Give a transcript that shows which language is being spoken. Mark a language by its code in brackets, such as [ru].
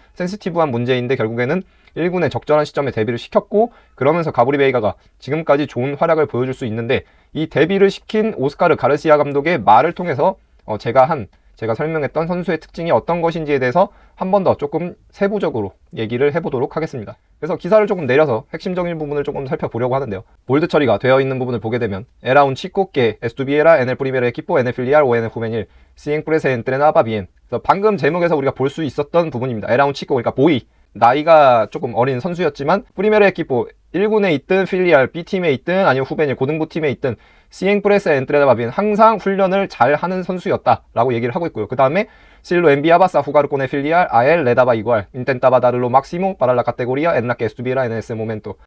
[ko] 센시티브한 문제인데 결국에는 1군의 적절한 시점에 데뷔를 시켰고, 그러면서 가브리 베이가가 지금까지 좋은 활약을 보여줄 수 있는데, 이 데뷔를 시킨 오스카르 가르시아 감독의 말을 통해서 제가 설명했던 선수의 특징이 어떤 것인지에 대해서 한 번 더 조금 세부적으로 얘기를 해보도록 하겠습니다. 그래서 기사를 조금 내려서 핵심적인 부분을 조금 살펴보려고 하는데요. 볼드 처리가 되어 있는 부분을 보게 되면 [es] Era un chico que estuviera en el primer equipo en el filial o en el juvenil siempre se entrenaba bien. [ko] 그래서 방금 제목에서 우리가 볼 수 있었던 부분입니다. [es] Era un chico, [ko] 그러니까 보이, 나이가 조금 어린 선수였지만 프리메르 에키포 1군에 있든 필리알 B팀에 있든 아니면 후베닐 고등부팀에 있든 시앵프레스 엔트레다 bien 항상 훈련을 잘 하는 선수였다라고 얘기를 하고 있고요. 그 다음에 실로 [es] enviabas a jugar con el filial a él le daba igual intentaba dar lo máximo para la categoría en la que estuviera en ese momento.